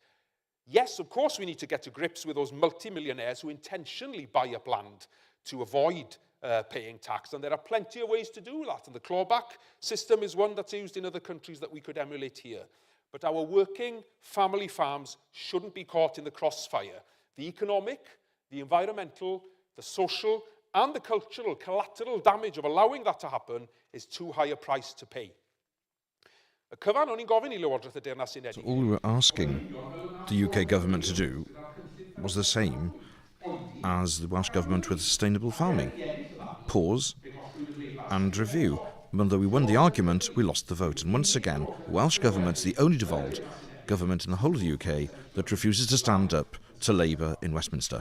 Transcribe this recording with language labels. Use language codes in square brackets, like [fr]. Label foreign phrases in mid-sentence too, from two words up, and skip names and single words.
[en] Yes, of course, we need to get to grips with those multi-millionaires who intentionally buy up land to avoid paying tax, and there are plenty of ways to do that, and the clawback system is one that's used in other countries that we could emulate here. But our working family farms shouldn't be caught in the crossfire. The economic, the environmental, the social, and the cultural collateral damage of allowing that to happen is too high a price to pay. [cy] Y cyfan o'n i'n gofyn I Lywodraeth y Deyrnas Unedig. [en] So all we were asking the UK government to do was the same as the Welsh government with sustainable farming. Pause and review. And though we won the argument, we lost the vote. And once again, the Welsh government is the only devolved government in the whole of the UK that refuses to stand up to Labour in Westminster.